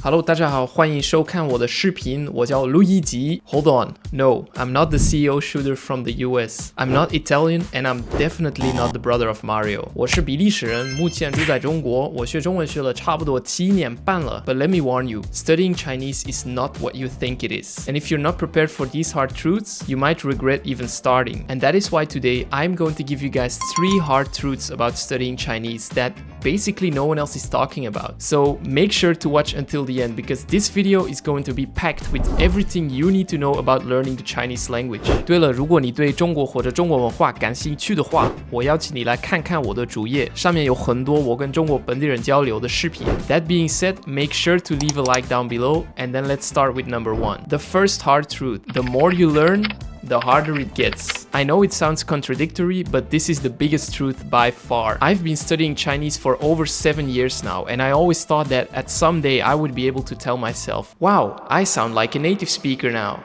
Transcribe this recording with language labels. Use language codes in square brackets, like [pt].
[zh] Hello， 大家好，欢迎收看我的视频，我叫Luigi。 [en] Hold on, no, I'm not the CEO shooter from the US. I'm not Italian, and I'm definitely not the brother of Mario. [zh] 我是比利时人，目前住在中国，我学中文学了差不多7年半了。 [en] But let me warn you, studying Chinese is not what you think it is. And if you're not prepared for these hard truths, you might regret even starting. And that is why today I'm going to give you guys 3 hard truths about studying Chinese that basically no one else is talking about. So make sure to watch until the end because this video is going to be packed with everything you need to know about learning the Chinese language. [zh] 对了，如果你对中国或者中国文化感兴趣的话，我邀请你来看看我的主页，上面有很多我跟中国本地人交流的视频。 [en] That being said, make sure to leave a like down below and then let's start with number 1. The first hard truth, the more you learn, the harder it gets. I know it sounds contradictory, but this is the biggest truth by far. I've been studying Chinese for over 7 years now, and I always thought that at some day I would be able to tell myself, wow, I sound like a native speaker now.